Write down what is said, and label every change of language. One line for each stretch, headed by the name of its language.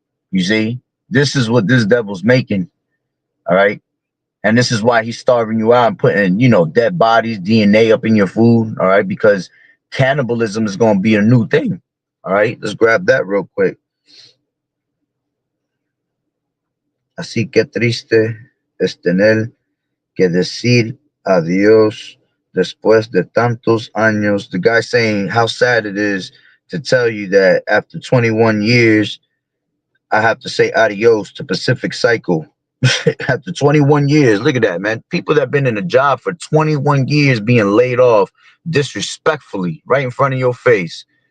English: You see, this is what this devil's making. All right. And this is why he's starving you out and putting, dead bodies, DNA up in your food. All right. Because cannibalism is going to be a new thing. All right. Let's grab that real quick.
Spanish: Así que triste es tener que decir adiós después de tantos años.
English: The guy saying how sad it is to tell you that after 21 years, I have to say adios to Pacific Cycle. After 21 years, look at that, man. People that have been in a job for 21 years being laid off disrespectfully right in front of your face.